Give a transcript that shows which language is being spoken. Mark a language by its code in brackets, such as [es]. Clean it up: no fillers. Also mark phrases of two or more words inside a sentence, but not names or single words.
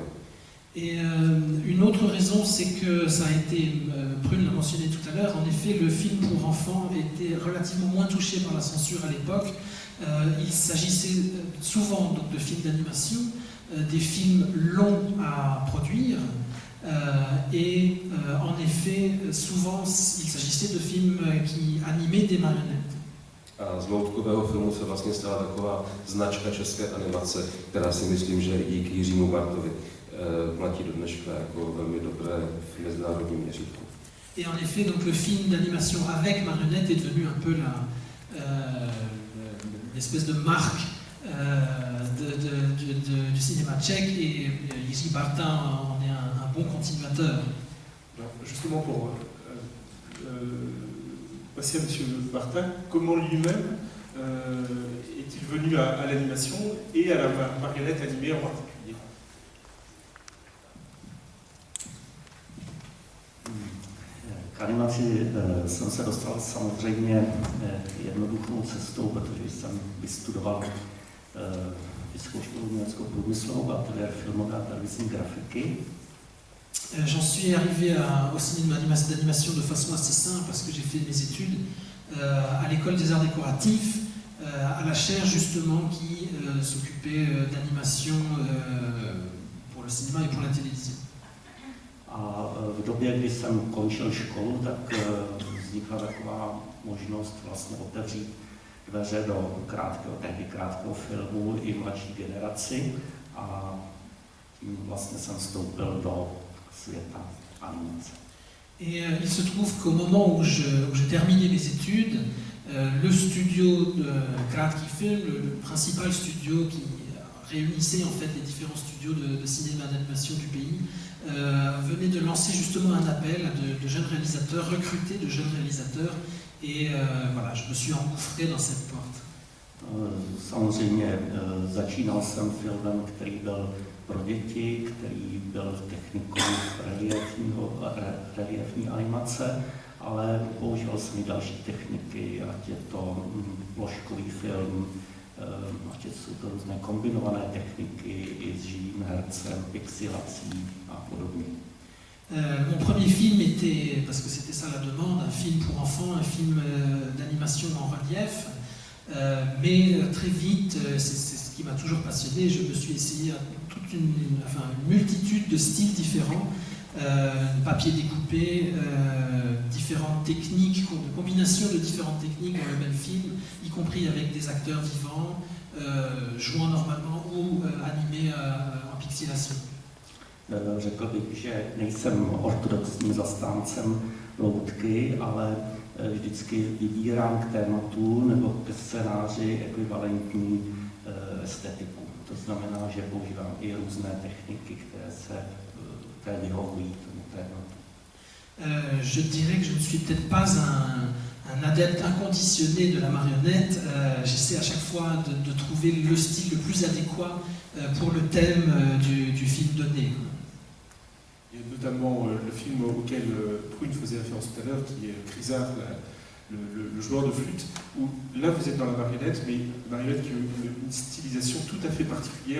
[fr] Et une autre raison, c'est que ça a été, Prune l'a mentionné tout à l'heure, en effet, le film pour enfants était relativement moins touché par la censure à l'époque. Il s'agissait souvent donc, de films d'animation, des films longs à produire, et en effet, souvent, il s'agissait de films qui animaient des marionnettes. [cs] A z loutkového filmu se vlastně stala taková značka české animace, která si myslím, že i díky Jiřímu Bartovi platí do dneška jako velmi dobré v mezinárodním měřítku. [fr] Et en effet, donc le film d'animation avec marionnette est devenu un peu l'espèce de marque du cinéma tchèque, et Jiří Barta en est un bon continuateur. Justement, pour passer à M. Barta, comment lui-même est-il venu à l'animation et à la marionnette animée en particulier? [cs] K animaci jsem se dostal samozřejmě jednoduchou cestou, protože jsem vystudoval Vysokou školu německou průmyslovou, ateliér filmové a televizní grafiky. [fr] J'en suis arrivé au cinéma d'animation de façon assez simple parce que j'ai fait mes études à l'école des arts décoratifs, à la chaire justement qui s'occupait d'animation pour le cinéma et pour la télévision. [cs] A v době, kdy jsem končil školu, tak vznikla taková možnost vlastně otevřít dveře do tehdy krátkého filmu i mladší generaci, a tím vlastně jsem vstoupil do světa animace. [fr] Et il se trouve qu'au moment où je terminais mes études, le studio de Krátký film, le principal studio qui réunissait en fait les différents studios de cinéma d'animation du pays, venait de lancer justement un appel à de jeunes réalisateurs, recruter de jeunes réalisateurs, et voilà, je me suis engouffré dans cette porte. [cs] Samozřejmě začínal jsem filmem, který byl pro děti, který byl technikou reliefní animace, ale používal jsem i další techniky, ať je to ploškový film, ať jsou to různé kombinované techniky i s živým hercem, pixilací a podobně. [fr] Mon premier film était, parce que c'était ça la demande, un film pour enfants, un film d'animation en relief, mais très vite, c'est ce qui m'a toujours passionné, je me suis essayé à toute une multitude de styles différents, papier découpé, différentes techniques, combinaisons de différentes techniques dans le même film, y compris avec des acteurs vivants, jouant normalement ou animés en pixelation. [cs] Řekl bych, že nejsem ortodoxním zastáncem loutky, ale vždycky vybírám k tématu nebo ke scénáři ekvivalentní estetiku. To znamená, že používám i různé techniky, které vyhovují tomu tématu. [fr] Je dirais que je ne suis peut-être pas un adepte inconditionné de la marionnette. J'essaie à chaque fois de trouver le style le plus adéquat pour le thème du film donné. Il y a notamment le film auquel Prune faisait référence tout à l'heure, qui est Crisard, le joueur de flûte, où là vous êtes dans la marionnette, mais la marionnette qui a une stylisation tout à fait particulière.